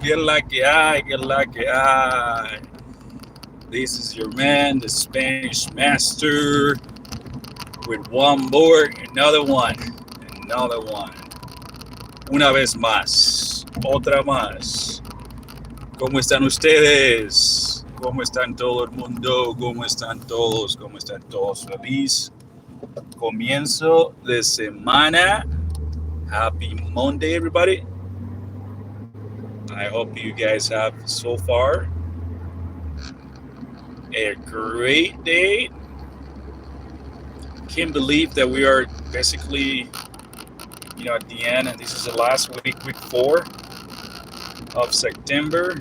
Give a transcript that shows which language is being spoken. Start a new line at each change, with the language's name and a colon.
Spanish: Que la que hay, que la que hay.
English: This is your man, the Spanish Master, with one more, another one, another one.
Spanish: Una vez más, otra más. ¿Cómo están ustedes? ¿Cómo están todo el mundo? ¿Cómo están todos? ¿Cómo están todos? Feliz comienzo de semana.
English: Happy Monday, everybody. I hope you guys have so far a great day. Can't believe that we are basically, at the end, and this is the last week, week 4 of September.